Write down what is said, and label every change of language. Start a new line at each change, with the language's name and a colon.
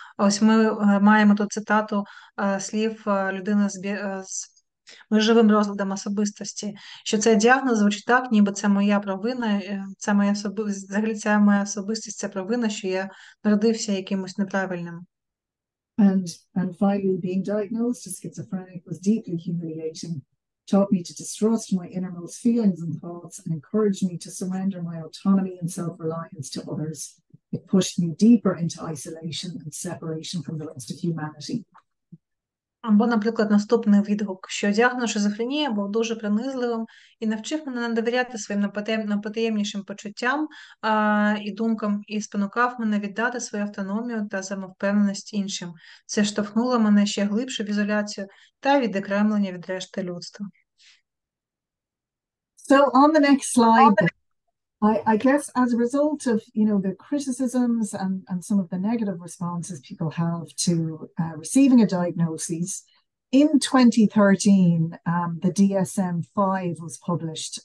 Ukrainian: Ось ми маємо тут цитату слів людини з межовим розладом особистості, що цей діагноз звучить так, ніби це моя провина, це моя взагалі ця моя особистість, це провина, що я народився якимось неправильним.
English: And finally, being diagnosed as schizophrenic was deeply humiliating, taught me to distrust my innermost feelings and thoughts, and encouraged me to surrender my autonomy and self-reliance to others. It pushed me deeper into isolation and separation from the rest of humanity.
Ukrainian: Або, наприклад, наступний відгук, що діагноз шизофренія був дуже принизливим і навчив мене не довіряти своїм найпотаємнішим почуттям і думкам, і спонукав мене віддати свою автономію та самовпевненість іншим. Це штовхнуло мене ще глибше в ізоляцію та відокремлення від решти людства.
English: So on the next slide, I guess as a result of, the criticisms and some of the negative responses people have to receiving a diagnosis, in 2013, the DSM-5 was published.